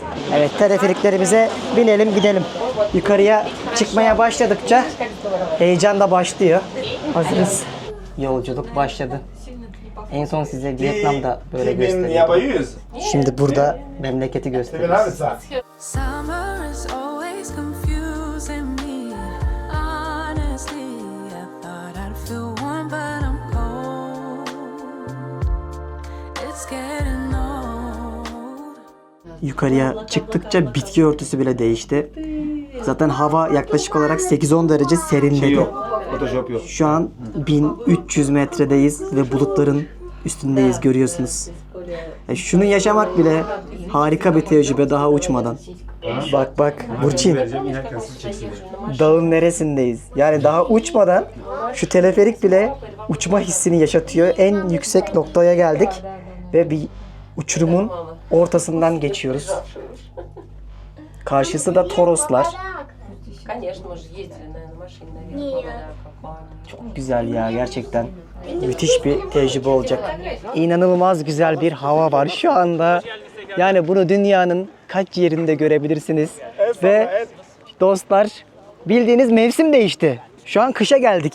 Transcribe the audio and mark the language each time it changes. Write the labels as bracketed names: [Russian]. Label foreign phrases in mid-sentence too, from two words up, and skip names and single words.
[Turkish] Evet, teleferiklerimize binelim gidelim. Yukarıya çıkmaya başladıkça heyecan da başlıyor. Hazırız. Yolculuk başladı. En son size Vietnam'da böyle gösteriyordum. Şimdi burada memleketi gösteriyoruz. [English] Summer is always confusing me. Honestly, I thought I'd feel warm, but I'm cold. It's getting old. [Turkish] Yukarıya çıktıkça bitki örtüsü bile değişti. Zaten hava yaklaşık olarak 8-10 derece serinledi. Şu an 1300 metredeyiz ve bulutların üstündeyiz, görüyorsunuz. Şunu yaşamak bile harika bir tecrübe daha uçmadan. Bak bak Burçin. Dağın neresindeyiz? Yani daha uçmadan şu teleferik bile uçma hissini yaşatıyor. En yüksek noktaya geldik ve bir uçurumun ortasından geçiyoruz. Karşısı da Toroslar. [Russian] Конечно, мы же ездили, наверное, машине, наверное, [Turkish] Çok güzel ya, gerçekten. Müthiş bir tecrübe olacak. İnanılmaz güzel bir hava var şu anda. Yani bunu dünyanın kaç yerinde görebilirsiniz. Ve dostlar, bildiğiniz mevsim değişti. Şu an kışa geldik.